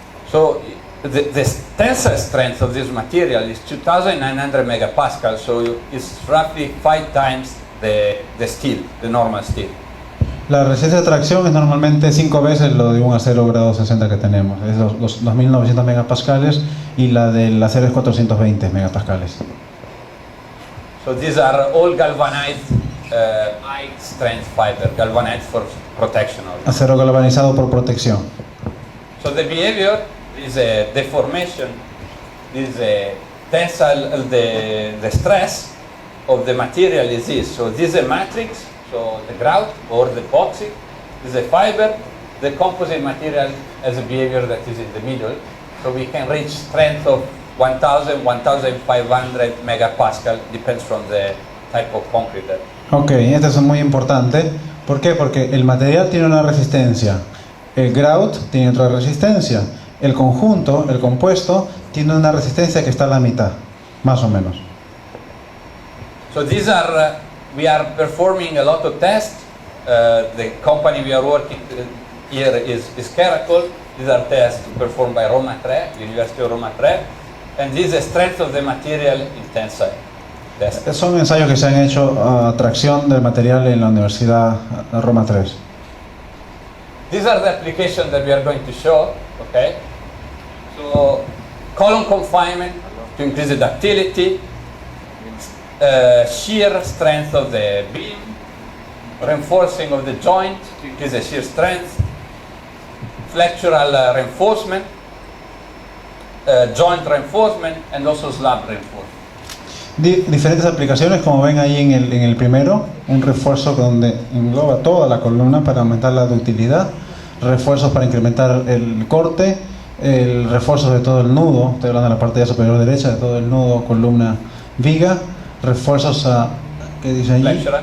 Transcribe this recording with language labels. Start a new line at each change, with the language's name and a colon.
English: So the tensile strength of this material is 2,900 megapascals, so it's roughly 5 times the steel, the normal steel.
Spanish: La resistencia de tracción es normalmente 5 veces lo de un acero grado 60 que tenemos, es los 2.900 megapascales, y la del acero es 420 megapascales.
English: So these are all galvanized high strength fiber, galvanized for protection.
Spanish: Acero galvanizado por protección.
English: So the behavior is a deformation, is a tensile, the stress of the material is this. So this is a matrix, so the grout or the epoxy is a fiber. The composite material has a behavior that is in the middle. So we can reach strength of 1,000, 1,500 megapascal, depends from the type of concrete.
Spanish: Ok, esto es muy importante. ¿Por qué? Porque el material tiene una resistencia, el grout tiene otra resistencia, el conjunto, el compuesto, tiene una resistencia que está a la mitad, más o menos.
English: So these are, we are performing a lot of tests The company we are working here is Caracol. These are tests performed by Roma Tre, University of Roma Tre, and this is the strength of the material in tensile test.
Spanish: Son ensayos que se han hecho a tracción del material en la Universidad Roma 3.
English: These are the applications that we are going to show, okay? So, column confinement to increase the ductility, shear strength of the beam, reinforcing of the joint to increase the shear strength, flexural reinforcement, joint reinforcement, and also slab reinforcement.
Spanish: Diferentes aplicaciones, como ven ahí en el primero, un refuerzo donde engloba toda la columna para aumentar la ductilidad, refuerzos para incrementar el corte, el refuerzo de todo el nudo, estoy hablando de la parte ya superior derecha, de todo el nudo, columna, viga, refuerzos a, ¿qué dice ahí?